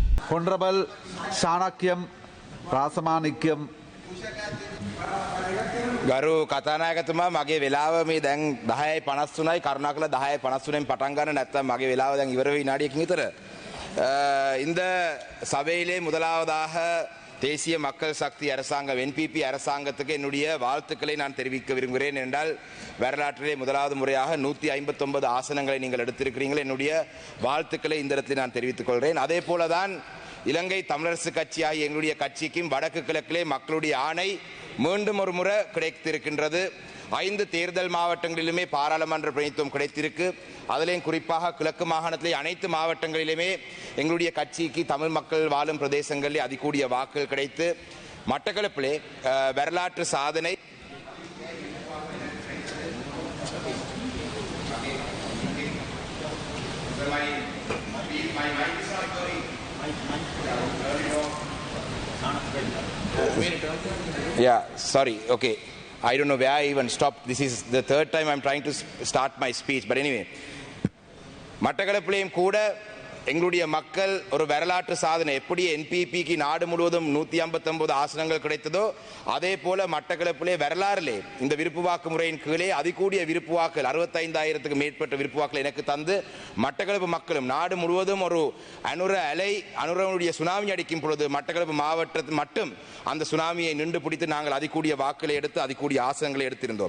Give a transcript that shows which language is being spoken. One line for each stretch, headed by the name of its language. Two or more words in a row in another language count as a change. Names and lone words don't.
English: Honorable Shanakyam Rasamanikam.
Sinhala: ගරු කතානායකතුමා මගේ වෙලාව මේ දැන් 10:53යි කරුණාකරලා 10:53න් පටන් ගන්න නැත්නම් මගේ වෙලාව දැන් ඉවර වෙයි විනාඩියකින් විතර.
Tamil: இந்த சபையிலே முதலாவதாக தேசிய மக்கள் சக்தி அரசாங்கம் NPP அரசாங்கத்துக்கு என்னுடைய வாழ்த்துக்களை நான் தெரிவிக்க விரும்புகிறேன். என்றால் வரலாற்றிலே முதலாவது முறையாக 159 ஆசனங்களை நீங்கள் எடுத்திருக்கிறீர்கள். என்னுடைய வாழ்த்துக்களை இந்த இடத்தில் நான் தெரிவித்துக் கொள்கிறேன். அதே போலதான் இலங்கை தமிழரசு கட்சியாகிய எங்களுடைய கட்சிக்கும் வடக்கு கிழக்கிலே மக்களுடைய ஆணை மீண்டும் ஒரு முறை கிடைத்திருக்கின்றது. 5 தேர்தல் மாவட்டங்களிலுமே பாராளுமன்ற பிரதிநிதித்துவம் கிடைத்திருக்கு. அதிலேயும் குறிப்பாக கிழக்கு மாகாணத்திலே அனைத்து மாவட்டங்களிலுமே எங்களுடைய கட்சிக்கு தமிழ் மக்கள் வாழும் பிரதேசங்களிலே அதிகூடிய வாக்குகள் கிடைத்து மட்டக்களப்பிலே வரலாற்று சாதனை
English: Yeah, sorry. Okay. I don't know where I even stopped. This is the third time I'm trying to start my speech. But anyway,
Tamil: மட்டக்களப்பிலேயும் கூட எங்களுடைய மக்கள் ஒரு வரலாற்று சாதனை எப்படி NPPக்கு நாடு முழுவதும் 159 ஆசனங்கள் கிடைத்ததோ அதே போல மட்டக்களப்பிலே வரலாறிலே இந்த விருப்பு வாக்கு முறையின் கீழே அதிகூடிய விருப்பு வாக்குகள் 65,000க்கு மேற்பட்ட விருப்பு வாக்குகள் எனக்கு தந்து மட்டக்களப்பு மக்களும் நாடு முழுவதும் ஒரு அனுரனுடைய சுனாமி அடிக்கும் பொழுது மட்டக்களப்பு மாவட்டத்தில் மட்டும் அந்த சுனாமியை நின்று பிடித்து நாங்கள் அதிகூடிய வாக்குகளை எடுத்து அதிகூடிய ஆசனங்களை எடுத்திருந்தோம்.